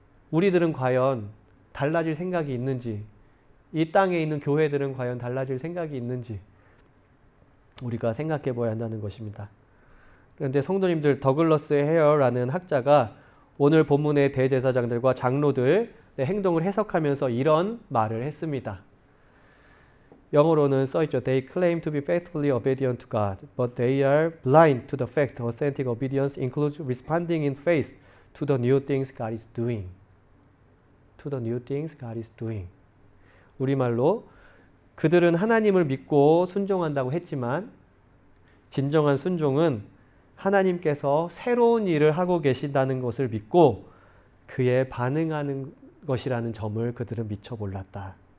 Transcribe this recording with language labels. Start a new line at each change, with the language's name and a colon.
Korean: 우리들은 과연 달라질 생각이 있는지, 이 땅에 있는 교회들은 과연 달라질 생각이 있는지 우리가 생각해 보아야 한다는 것입니다. 그런데 성도님들, 더글러스 헤어라는 학자가 오늘 본문의 대제사장들과 장로들의 행동을 해석하면서 이런 말을 했습니다. 영어로는 써있죠.
English: They claim to be faithfully obedient to God, but they are blind to the fact authentic obedience includes responding in faith to the new things God is doing. To the new things God is doing.
Korean: 우리말로 그들은 하나님을 믿고 순종한다고 했지만 진정한 순종은 하나님께서 새로운 일을 하고 계신다는 것을 믿고 그에 반응하는 것이라는 점을 그들은 미처 몰랐다.